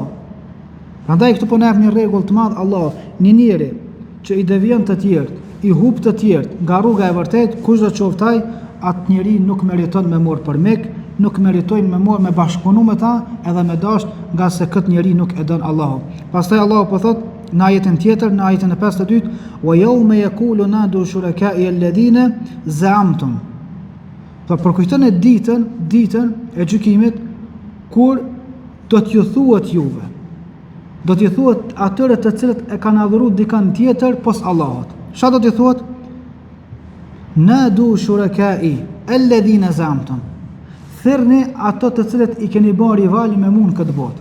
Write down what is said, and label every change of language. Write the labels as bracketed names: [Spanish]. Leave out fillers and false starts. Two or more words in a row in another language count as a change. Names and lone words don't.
[Albanian] Prandaj këtu po na jep një rregull të madh Allahu, një njeri që i devijon të tjerë, i hub të tjerë nga rruga e vërtetë, kush do qoftë ai, atë njerëz nuk meriton me morë për mik, nuk meritojnë me morë me bashkëpunu me ta edhe me dash nga se këtë njeri nuk e dën Allahu. Pastaj Allahu po thot në ajetin tjetër, në ajetin e 52, [Arabic] ويوم يقول نادوا شركائي الذين زعمتم. [Albanian] Për kujtën e ditën e gjykimit, kur do t'ju thuhet juve, do t'ju thuhet atyre të cilët e kanë adhuruar dikën tjetër pos Allahut. Çfarë do t'ju thuhet? [Arabic] نادوا شركائي الذين زعمتم, [Albanian] thirrni ato të cilët i keni bërë rivali me mua në këtë botë.